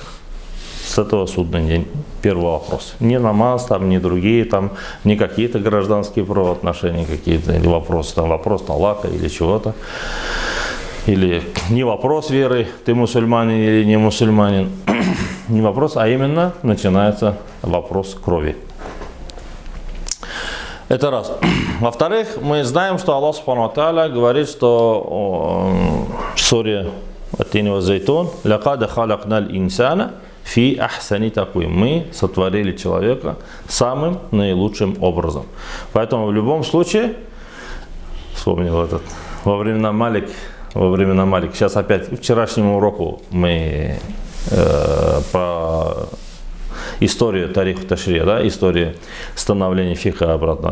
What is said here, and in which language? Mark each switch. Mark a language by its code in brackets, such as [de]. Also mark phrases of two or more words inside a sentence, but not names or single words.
[ru] С этого судный день, первый вопрос. Не намаз, там, не другие, там, не какие-то гражданские правоотношения, какие-то, или вопросы, там, вопрос талака или чего-то. Или не вопрос веры, ты мусульманин или не мусульманин. Не вопрос, а именно начинается вопрос крови. Это раз. Во-вторых, мы знаем, что Аллах [ar] سبحانه وتعالى [ru] говорит, что в суре Ат-Тин ва Зайтун [ar] «لقد خلقنا الإنسان في أحسن تقويم». [ru] Мы сотворили человека самым наилучшим образом. Поэтому в любом случае, вспомнил этот, во времена Малик, сейчас опять, к вчерашнему уроку мы по историю [ar] تاريخ التشريع, [ru] да, историю становления фиха обратно.